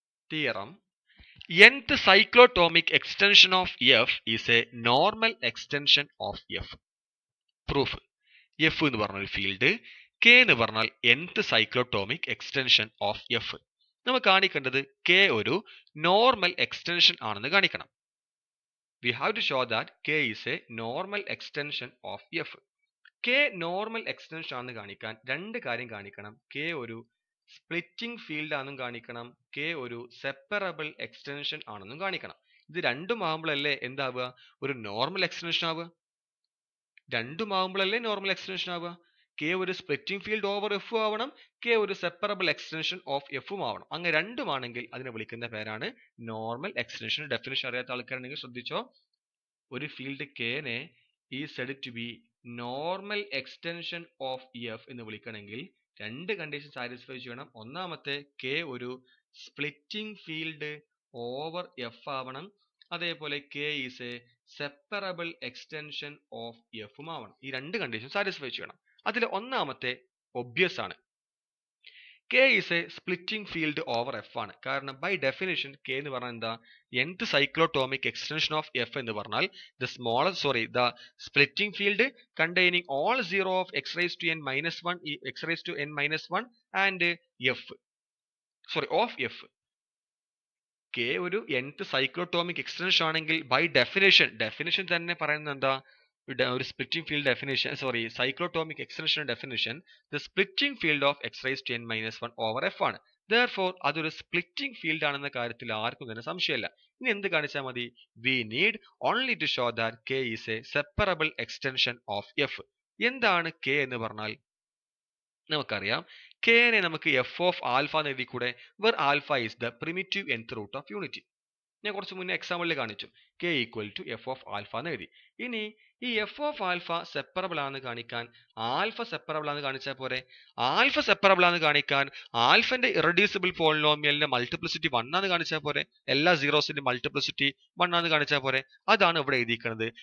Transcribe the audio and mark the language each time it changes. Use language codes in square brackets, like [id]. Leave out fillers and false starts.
[en] Theorem nth cyclotomic extension of f is a normal extension of f. [ml] Proof F എന്ന് പറഞ്ഞാൽ field, K എന്ന് പറഞ്ഞാൽ [en] nth cyclotomic extension of f. [ml] നമ്മൾ കാണിക്കേണ്ടത് K ഒരു normal extension ആണെന്ന് കാണിക്കണം. [en] We have to show that k is a normal extension of f. [ml] k normal extension ആണെന്ന് കാണിക്കാൻ രണ്ട് കാര്യം കാണിക്കണം. k ഒരു സ്പ്ലിറ്റിംഗ് ഫീൽഡ് ആണെന്നും കാണിക്കണം, k ഒരു സെപ്പറബിൾ എക്സ്റ്റൻഷൻ ആണെന്നും കാണിക്കണം. ഇത് രണ്ടും ആകുമ്പോഴല്ലേ എന്താവുക, ഒരു നോർമൽ എക്സ്റ്റൻഷൻ ആവുക. രണ്ടും ആകുമ്പോഴല്ലേ നോർമൽ എക്സ്റ്റൻഷൻ ആവുക. k ഒരു സ്പ്ലിറ്റിംഗ് ഫീൽഡ് ഓവർ എഫ് ആവണം, k ഒരു സെപ്പറബിൾ എക്സ്റ്റൻഷൻ ഓഫ് എഫും ആവണം. അങ്ങനെ രണ്ടുമാണെങ്കിൽ അതിനെ വിളിക്കുന്ന പേരാണ് നോർമൽ എക്സ്റ്റൻഷൻ. ഡെഫിനിഷൻ അറിയാത്ത ആൾക്കാരുണ്ടെങ്കിൽ ശ്രദ്ധിച്ചോ. ഒരു ഫീൽഡ് kനെ ഈ [en] said to be [ml] normal extension of F എന്ന് വിളിക്കണമെങ്കിൽ രണ്ട് കണ്ടീഷൻ സാറ്റിസ്ഫൈ ചെയ്യണം. ഒന്നാമത്തെ k ഒരു സ്പ്ലിറ്റിംഗ് ഫീൽഡ് ഓവർ എഫ് ആവണം, അതേപോലെ k is A separable extension of എഫും ആവണം. ഈ രണ്ട് കണ്ടീഷൻ സാറ്റിസ്ഫൈ ചെയ്യണം. അതിൽ ഒന്നാമത്തെ ഒബ്വിയസ് ആണ്. k is A splitting field over F ആണ്. കാരണം ബൈ ഡെഫിനിഷൻ [en] k [ml] എന്ന് പറഞ്ഞാൽ എന്താ, [en] nth cyclotomic extension of f [ml] എന്ന് പറഞ്ഞാൽ [en] the splitting field containing all 0 of x raised to n minus 1 x raised to n minus 1 and of f. [ml] k ഒരു nth cyclotomic extension ആണെങ്കിൽ by definition തന്നെ പറയുന്നത് എന്താ, ഒരു splitting field definition cyclotomic extension definition [en] the splitting field of x raised to n minus 1 over f [ml] ആണ്. therefore അതൊരു splitting field ആണെന്ന കാര്യത്തിൽ ആർക്കും തന്നെ സംശയമില്ല. ഇനി എന്ത് കാണിച്ചാൽ മതി, [en] we need only to show that k is a separable extension of f. [ml] എന്താണ് k എന്ന് പറഞ്ഞാൽ നമുക്കറിയാം, k നെ നമുക്ക് f of alpha എന്ന് എഴുതി കൂടെ, [en] where alpha is the primitive nth root of unity. [ml] ഞാൻ കുറച്ച് മുന്നേ എക്സാമ്പിളിൽ കാണിച്ചു, k equal to F of alpha എന്ന് എഴുതി. ഇനി ഈ എഫ് ഓഫ് ആൽഫ സെപ്പറബിൾ ആണെന്ന് കാണിക്കാൻ ആൽഫ സെപ്പറബിൾ ആണെന്ന് കാണിച്ചാൽ പോരെ. ആൽഫ സെപ്പറബിൾ ആണെന്ന് കാണിക്കാൻ ആൽഫന്റെ ഇറഡ്യൂസിബിൾ പോളിനോമിയലിന്റെ മൾട്ടിപ്ലിസിറ്റി 1 ആണെന്ന് കാണിച്ചാൽ പോരെ. എല്ലാ സീറോസിന്റെ മൾട്ടിപ്ലിസിറ്റി 1 ആണെന്ന് കാണിച്ചാൽ പോരെ. അതാണ് ഇവിടെ എഴുതിയിരിക്കുന്നത്.